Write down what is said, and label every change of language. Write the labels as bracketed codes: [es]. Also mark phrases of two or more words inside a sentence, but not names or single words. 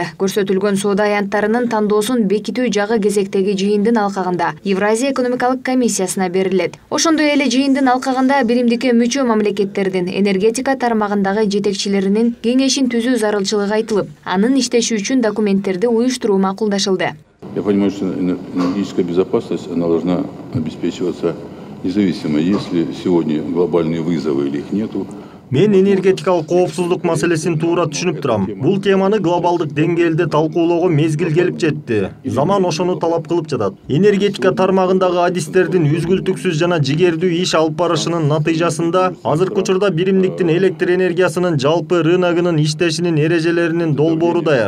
[ky] Көрсөтүлгөн соода аянттарынын тандоосун бекитүү жагы кезектеги жыйындын алкагында Евразия экономикалык комиссиясына берилет. Ошондой эле жыйындын алкагында биримдикке мүчө мамлекеттердин энергетика тармагындагы жетекчилеринин кеңешин түзүү зарылчылыгы айтылып, анын иштеши үчүн документтерди уюштуруу макулдашылды. [ru] Я понимаю, что энергетическая безопасность, она должна обеспечиваться независимо, если сегодня глобальные вызовы или их нету. [ky] Мен энергетикалык коопсуздук маселесин туура түшүнүп турам. Бул теманы глобалдык деңгээлде талкуулоого мезгил келип жетти. Заман ошону талап кылып жатат. Энергетика тармагындагы адистердин үзгүлтүксүз жана жигердүү иш алып барышынын натыйжасында азыркы учурда биримдиктин электр энергиясынын жалпы рыногунун иштешинин эрежелеринин долбоору даяр.